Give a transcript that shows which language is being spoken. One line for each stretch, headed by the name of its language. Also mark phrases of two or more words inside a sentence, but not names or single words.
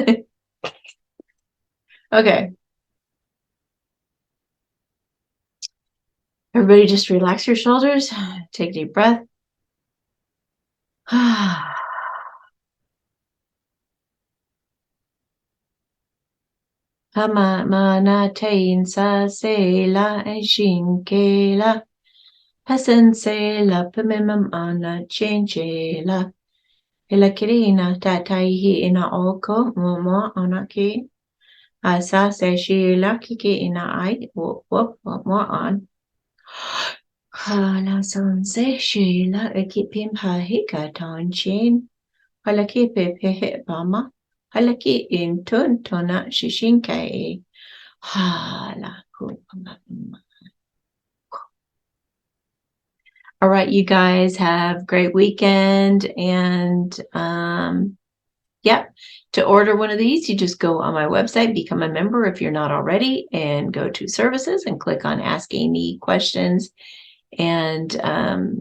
English: Okay. Everybody just relax your shoulders. Take a deep breath. Hama mana tain sa se la and shinke la. Hasan se la pimimam ana change la. Ila kirina tataihi ina oko momo anaki. Asa se shi la kiki ina ai whoop whoop mo on. Hala son se shi la ekipim ha hika ton chin. Halaki pepe bama. Halaki in tun tona shishinkai. Hala. All right, you guys have a great weekend. And yeah, to order one of these, you just go on my website, become a member if you're not already, and go to services and click on Ask Amy Questions.